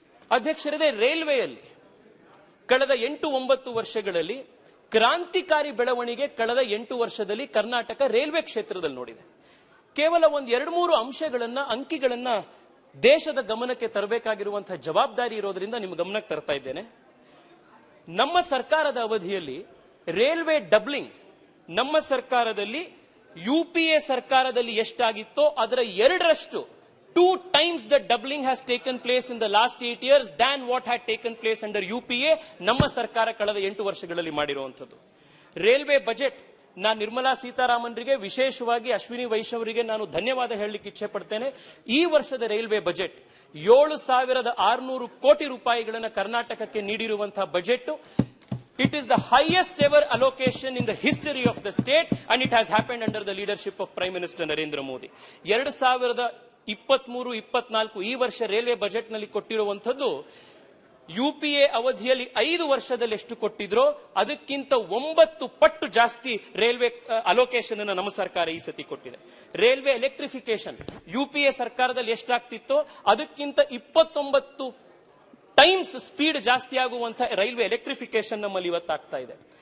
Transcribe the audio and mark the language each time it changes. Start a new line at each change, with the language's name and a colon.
Kannada: ಅಧ್ಯಕ್ಷರೇ, ರೈಲ್ವೆಯಲ್ಲಿ ಕಳೆದ 8-9 ವರ್ಷಗಳಲ್ಲಿ ಕ್ರಾಂತಿಕಾರಿ ಬೆಳವಣಿಗೆ ಕಳೆದ 8 ವರ್ಷದಲ್ಲಿ ಕರ್ನಾಟಕ ರೈಲ್ವೆ ಕ್ಷೇತ್ರದಲ್ಲಿ ನೋಡಿದೆ. ಕೇವಲ 1-2-3 ಅಂಶಗಳನ್ನ, ಅಂಕಿಗಳನ್ನ ದೇಶದ ಗಮನಕ್ಕೆ ತರಬೇಕಾಗಿರುವಂತಹ ಜವಾಬ್ದಾರಿ ಇರೋದ್ರಿಂದ ನಿಮ್ಮ ಗಮನಕ್ಕೆ ತರ್ತಾ ಇದ್ದೇನೆ. ನಮ್ಮ ಸರ್ಕಾರದ ಅವಧಿಯಲ್ಲಿ ರೈಲ್ವೆ ಡಬ್ಲಿಂಗ್ ನಮ್ಮ ಸರ್ಕಾರದಲ್ಲಿ ಯುಪಿಎ ಸರ್ಕಾರದಲ್ಲಿ ಎಷ್ಟಾಗಿತ್ತೋ ಅದರ 2ರಷ್ಟು,
English: 2 times the doubling has taken place in the last 8 years than what had taken place under UPA.
Kannada: ನಮ್ಮ ಸರ್ಕಾರ ಕಳೆದ 8 ವರ್ಷಗಳಲ್ಲಿ ಮಾಡಿರುವಂತದ್ದು. ರೈಲ್ವೆ ಬಜೆಟ್, ನಾನು ನಿರ್ಮಲಾ ಸೀತಾರಾಮನ್ರಿಗೆ, ವಿಶೇಷವಾಗಿ ಅಶ್ವಿನಿ ವೈಷ್ಣವರಿಗೆ ನಾನು ಧನ್ಯವಾದ ಹೇಳಲಿಕ್ಕೆ ಇಚ್ಛೆ ಪಡ್ತೇನೆ. ಈ ವರ್ಷದ ರೈಲ್ವೆ ಬಜೆಟ್ 7,600 ಕೋಟಿ ರೂಪಾಯಿಗಳನ್ನು ಕರ್ನಾಟಕಕ್ಕೆ ನೀಡಿರುವಂತಹ budget.
English: It is the highest ever allocation in the history of the state and it has happened under the leadership of Prime Minister Narendra Modi.
Kannada: 2023-24 ಈ ವರ್ಷ ರೈಲ್ವೆ ಬಜೆಟ್ ನಲ್ಲಿ ಕೊಟ್ಟಿರುವಂತದ್ದು ಯುಪಿಎ ಅವಧಿಯಲ್ಲಿ 5 ವರ್ಷದಲ್ಲಿ ಎಷ್ಟು ಕೊಟ್ಟಿದ್ರೋ ಅದಕ್ಕಿಂತ 9 ಪಟ್ಟು ಜಾಸ್ತಿ ರೈಲ್ವೆ ಅಲೋಕೇಶನ್ ಅನ್ನು ನಮ್ಮ ಸರ್ಕಾರ ಈ ಸತಿ ಕೊಟ್ಟಿದೆ. ರೈಲ್ವೆ ಎಲೆಕ್ಟ್ರಿಫಿಕೇಶನ್ ಯುಪಿಎ ಸರ್ಕಾರದಲ್ಲಿ ಎಷ್ಟಾಗ್ತಿತ್ತೋ ಅದಕ್ಕಿಂತ 29 ಟೈಮ್ಸ್ ಸ್ಪೀಡ್ ಜಾಸ್ತಿ ಆಗುವಂತಹ ರೈಲ್ವೆ ಎಲೆಕ್ಟ್ರಿಫಿಕೇಶನ್ ನಮ್ಮಲ್ಲಿ ಇವತ್ತಾಗ್ತಾ ಇದೆ.